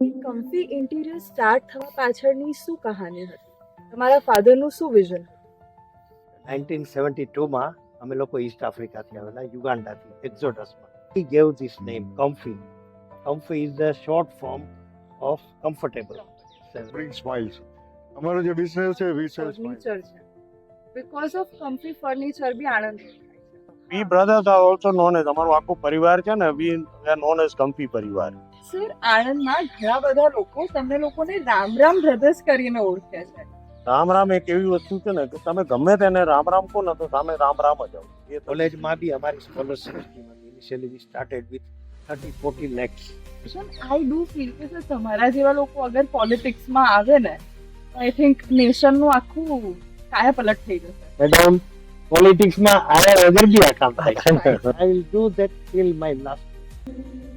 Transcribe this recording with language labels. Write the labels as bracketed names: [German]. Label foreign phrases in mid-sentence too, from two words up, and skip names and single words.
[Gujarati] કમ્ફી ઇન્ટિરિયર સ્ટાર્ટ થવા પાછળની શું કહાની હતી? તમારા ફાધરનું શું વિઝન? 1972 માં અમે લોકો ઈસ્ટ આફ્રિકાથી આવેલા, યુગાન્ડાથી, એક્ઝોડસમાં. [English] He gave this name, Comfy. Comfy is the short form of comfortable. Bring smiles. [Gujarati] અમારો જે બિઝનેસ છે [English] we sell ફર્નિચર છે. because of Comfy furniture બી આણંદ. We brothers are also known as, [Gujarati] અમારું આખું પરિવાર છે ને, [English] we are known as Comfy પરિવાર. [Gujarati] સર, આણંદમાં ઘણા બધા લોકો તમને લોકોને રામ રામ બ્રધર્સ કરીને ઓળખે છે. રામ રામ એક એવી વસ્તુ છે ને કે તમે ગમે તેને રામ રામ કહો ને તો સામે રામ રામ જ આવો. એ તો કોલેજમાં બી અમારી [English] scholarship scheme [Gujarati] હતી. [English] initially we started with 30-40 lakhs. I do feel [Gujarati] કે સર તમારા જેવા લોકો અગર પોલિટિક્સમાં આવે ને તો [English] I think [Gujarati] નેશનનું આખું કાયા પલટ થઈ જશે. મેડમ પોલિટિક્સમાં આયા વગર બી આ કામ થાય. [English] I will do that till my last.